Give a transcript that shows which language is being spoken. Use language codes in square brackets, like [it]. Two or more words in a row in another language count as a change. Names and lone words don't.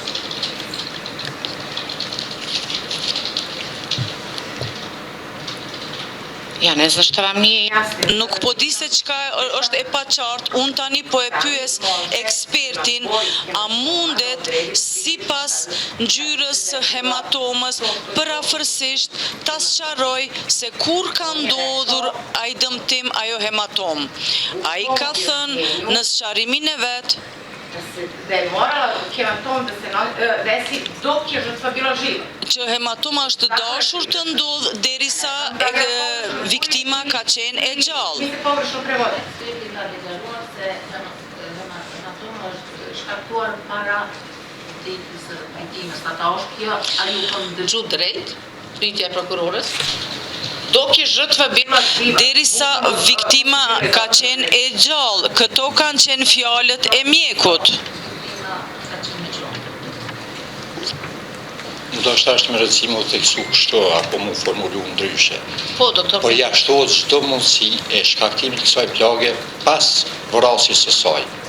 [sq] Ja, ne zështëram nuk po di se çka është e paqartë, unë tani po e pyes ekspertin, a mundet sipas ngjyrës së hematomës parafërsisht ta sqaroj se kur ka ndodhur ai dëmtim, ajo hematom. Ai ka thënë në sqarimin e vet [sr] da je morala hematom da se desi dok je žrtva bila živa. [sq] Që hematoma është dashur të ndodh derisa viktima ka qenë e gjallë. [sr] Mi se pogrešno prevode. [sq] Eksperti ka deklaruar se hematoma është shkaktuar para vdekjes së viktimës. Ata është kjo, a ju po ndëgju drejt? Pyetja e prokurores. [sr] Dok je žrtva bila [sq] derisa viktima ka qenë e gjallë. Këto kanë qenë fjalët e mjekut. Ndoshta është me rëndësi më tekstu kështu apo më formulu ndryshe. Po, doktor. Por jashtohet çdo mundësi e shkaktimit të kësaj plage pas vrasjes së saj.